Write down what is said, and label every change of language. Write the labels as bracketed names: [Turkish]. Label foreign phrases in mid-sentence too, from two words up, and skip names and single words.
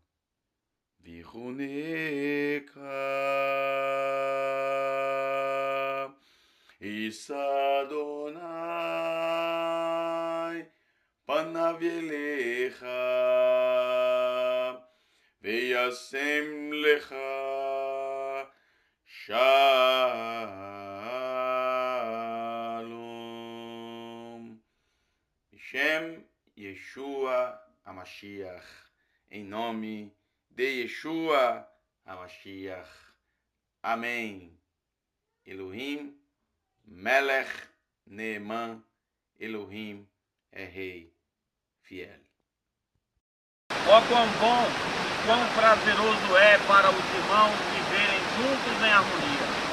[Hebrew] ויחונך, יישא אדוני פניו אליך וישם לך Shalom. שם ישוע המשיח. [Portuguese] Em nome de Yeshua HaMashiach. Amém. [Hebrew] אלוהים, מלך, נאמן, [Portuguese] Elohim é Rei fiel. Ó quão bom, quão prazeroso é para os irmãos viverem juntos em harmonia.